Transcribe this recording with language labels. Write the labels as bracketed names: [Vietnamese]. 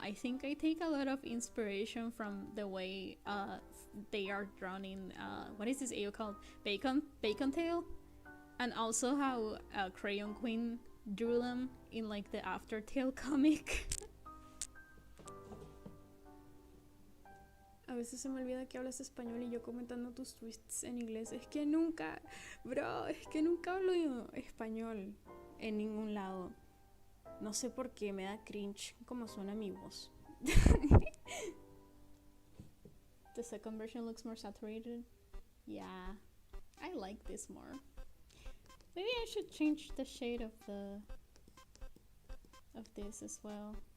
[English] I think I take a lot of inspiration from the way they are drawn in what is this AO called? Bacon Tail? And also how Crayon Queen drew them in like the Aftertale comic. [Spanish] A veces se me olvida que hablas español y yo comentando tus tweets en inglés. Es que nunca, bro, es que nunca hablo español en ningún lado. No sé por qué, me da cringe como suena mi voz. [English] The second version looks more saturated. Yeah, I like this more. Maybe I should change the shade of this as well.